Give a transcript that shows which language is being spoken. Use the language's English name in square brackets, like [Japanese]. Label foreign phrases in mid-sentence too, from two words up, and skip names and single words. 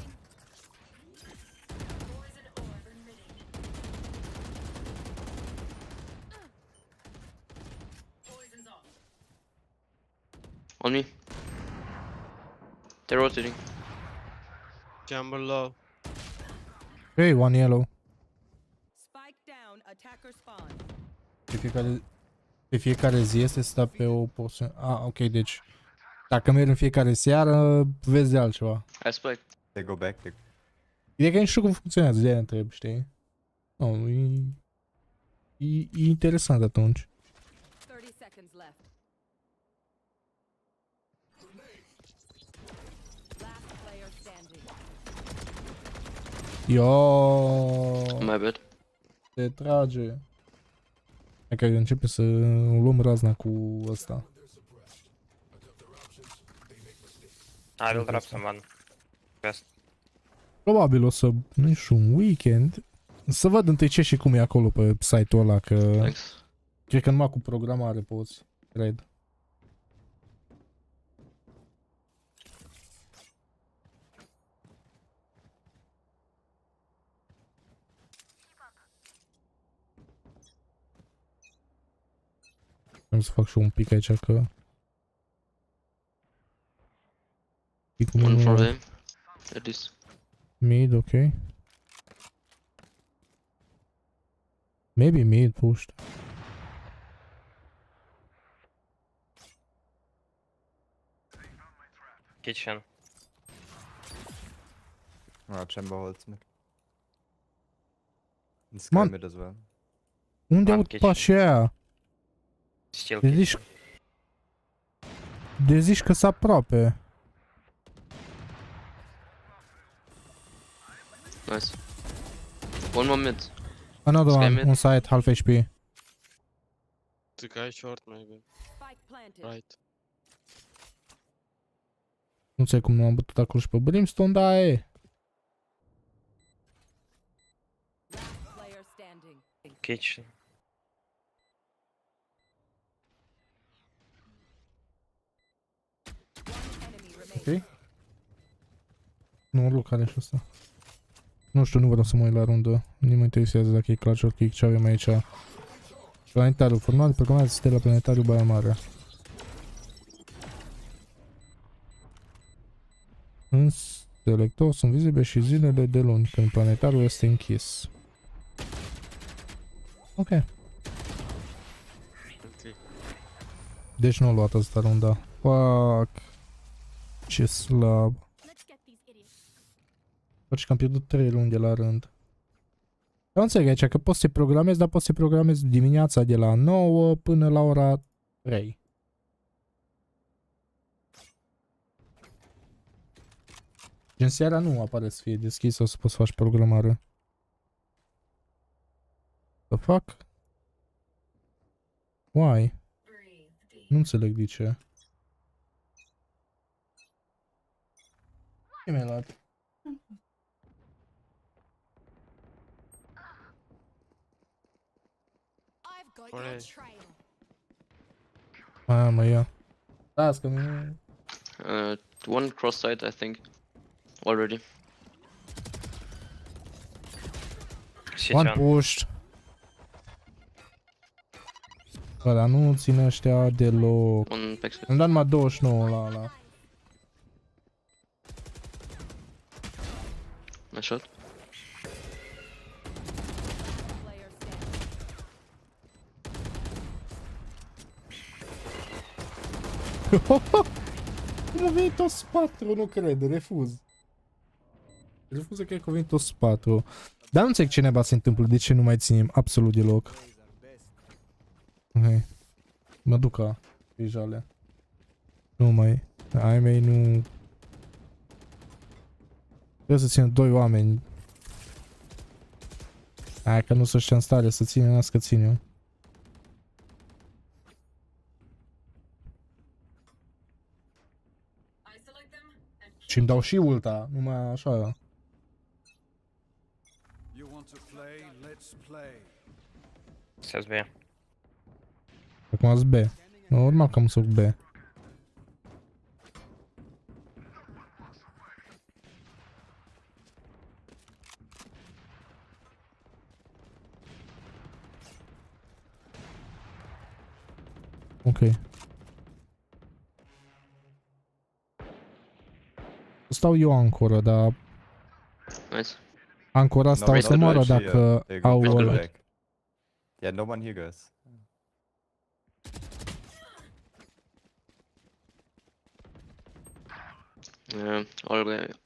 [English] On me. They're rotating. Chamber low. Hey, one yellow. Spike down. Attacker spawn. [Romanian] Pe fiecare zi este stat pe o porțiune. Ok, deci dacă mergi în fiecare seară, vezi de altceva. [English] I spike. They go back. [Romanian] Ideea că nu știu cum funcționează, de-aia întreb, știi? Nu, e interesant atunci. [English] 30 seconds left. Yo, My bad. [Romanian] te trage. Hai că începe să luăm razna cu ăsta. [English] I will drop someone. Best. [Romanian] Probabil o să, nu știu, un weekend. Să văd întâi ce și cum e acolo pe site-ul ăla, că [English] Thanks. [Romanian] cred că numai cu programare poți, cred. Am să fac și un pic aici că... Picul [English] One for [Romanian] meu [English] him. At least. mid, ok. Maybe mid pushed. Kitchen. Ah, chamber holds mid. And sky Man. mid as well. [Romanian] Unde [English] One [Romanian] aud [English] kitchen. [Romanian] pașii aia? [English] Still [Romanian] De [English] kitchen. [Romanian] zici... De zici că s aproape. [English] Nice. One more mid. Another Sky one, mid. on side, half HP. The guy short maybe. Spike planted. Right. [Romanian] Nu știu cum nu am bătut acolo și pe Brimstone, dar e. [English] Last player standing. Kitchen. One enemy remaining. [Romanian] Ok? Nu, loc are și ăsta. Nu știu, nu vreau să mă uit la rundă. Nu mă interesează dacă e [English] clutch or kick, [Romanian] ce avem aici. Planetariu, format de programare de stela Planetariu Baia Mare. În selector sunt vizibile și zilele de luni, când planetariul este închis. Ok. Okay. Deci nu a luat asta runda. Fuck. Ce slab. [English] Let's get these idiots. [Romanian] Faci că am pierdut 3 runde la rând. Eu înțeleg aici că poți să programezi, dar poți să programezi dimineața de la 9 până la ora 3. Gen seara nu apare să fie deschis sau să poți să faci programare. [English] The fuck? Why? [Romanian] Nu înțeleg de ce. Ce mi-ai luat? [English] I've got your your trail. trail. [Romanian] Mă ia. Las că mi... [English] One cross side, I think. Already. City One one. pushed. [Romanian] Bă, dar nu ține ăștia deloc. [English] One backside. [Romanian] Am dat numai 29 la ăla. [English] Nice shot. Player standing. [Romanian] Cum a venit toți 4? Nu cred, refuz. Refuz să cred că a venit toți 4. Dar nu înțeleg ce neba se întâmplă, de ce nu mai ținem absolut deloc. Ok. Mă duc ca grijale. Nu mai. Ai mei nu... Trebuie să țin 2 oameni. Hai că nu sunt ăștia în stare să ține, las că țin eu. Și îmi dau și ulta, numai așa. [English] You want to play? Let's play. Says B. [Romanian] Acum azi B. Normal că am să B. Ok. Stau eu ancoră, dar [English] Nice. [Romanian] ancora asta o [English] No, [Romanian] să [English] no [Romanian] moară [English] dodge [Romanian] dacă [English] here. They go [Romanian] au... [English] Let's go back. Yeah, no one here, guys. All way.